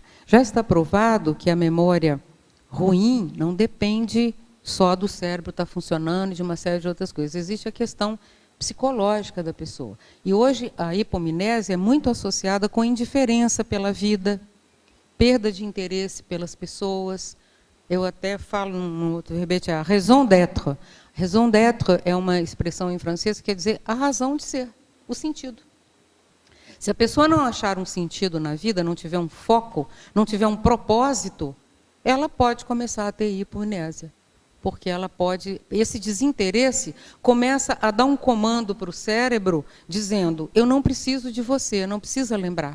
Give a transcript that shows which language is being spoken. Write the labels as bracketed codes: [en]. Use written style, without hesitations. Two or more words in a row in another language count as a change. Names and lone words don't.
[pt] Já está provado que a memória ruim não depende só do cérebro estar funcionando e de uma série de outras coisas. Existe a questão psicológica da pessoa. E hoje a hipomnésia é muito associada com indiferença pela vida, perda de interesse pelas pessoas. Eu até falo no outro verbete, a [fr] raison d'être. Raison d'être [pt] é uma expressão em francês que quer dizer a razão de ser, o sentido. Se a pessoa não achar um sentido na vida, não tiver um foco, não tiver um propósito, ela pode começar a ter hipomnésia. Porque ela pode, esse desinteresse começa a dar um comando para o cérebro, dizendo, eu não preciso de você, não precisa lembrar.